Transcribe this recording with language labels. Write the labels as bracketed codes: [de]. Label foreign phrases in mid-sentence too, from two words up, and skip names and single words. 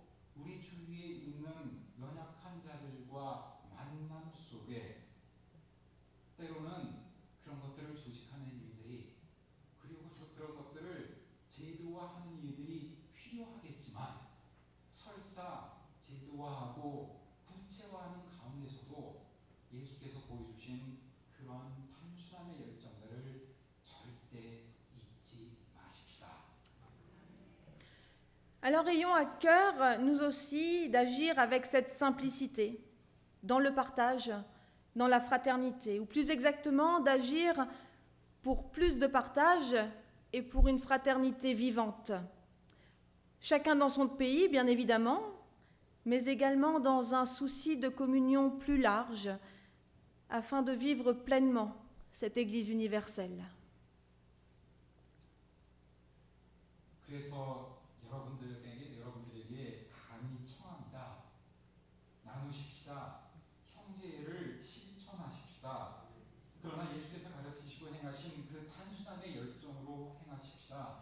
[ko] 우리 주위에 있는 연약한 자들과 만남 속에 때로는 그런 것들을 조직하는 일들이 그리고 그런 것들을 제도화하는 일들이 필요하겠지만 설사 제도화하고 구체화하는 가운데서도 예수께서 보여주신 그런 단순함의 열정들을 절대 잊지 마십시다. [fr] Alors ayons à cœur, nous aussi, d'agir avec cette simplicité, dans le partage, dans la fraternité, ou plus exactement d'agir pour plus de partage et pour une fraternité vivante. Chacun dans son pays, bien évidemment, mais également dans un souci de communion plus large, afin de vivre pleinement cette Église universelle. [ko] 그래서 여러분들에게 감히 청합니다. 나누십시다. 형제를 실천하십시다. 그러나 예수께서 가르치시고 행하신 그 단순함의 열정으로 행하십시다.